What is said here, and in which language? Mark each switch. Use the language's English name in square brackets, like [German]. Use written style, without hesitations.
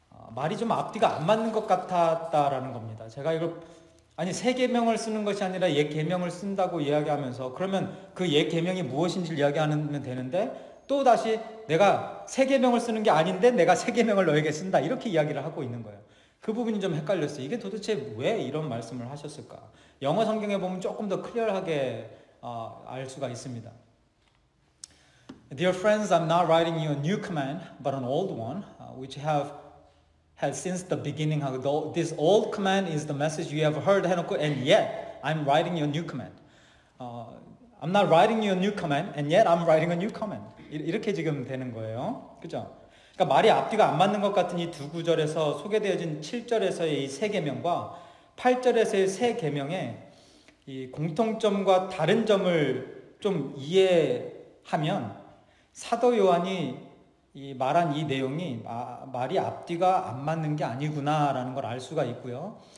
[Korean] 말이 좀 앞뒤가 안 맞는 것 같았다라는 겁니다. 제가 이걸 새 계명을 쓰는 것이 아니라 옛 계명을 쓴다고 이야기하면서 그러면 그 옛 계명이 무엇인지를 이야기하면 되는데 또 다시 내가 새 계명을 쓰는 게 아닌데 내가 새 계명을 너에게 쓴다 이렇게 이야기를 하고 있는 거예요. 그 부분이 좀 헷갈렸어요. 이게 도대체 왜 이런 말씀을 하셨을까? 영어 성경에 보면 조금 더 클리어하게 알 수가 있습니다. [English] Dear friends, I'm not writing you a new command, but an old one, which have had since the beginning. This old command is the message you have heard, [Korean] 해놓고 [English] and yet I'm writing you a new command. I'm not writing you a new command, and yet I'm writing a new command. [Korean] 이렇게 지금 되는 거예요. 그죠? 그러니까 말이 앞뒤가 안 맞는 것 같은 이 두 구절에서 소개되어진 7절에서의 이 새 계명과 8절에서의 새 계명의 이 공통점과 다른 점을 좀 이해하면 사도 요한이 말한 이 내용이 말이 앞뒤가 안 맞는 게 아니구나라는 걸 알 수가 있고요.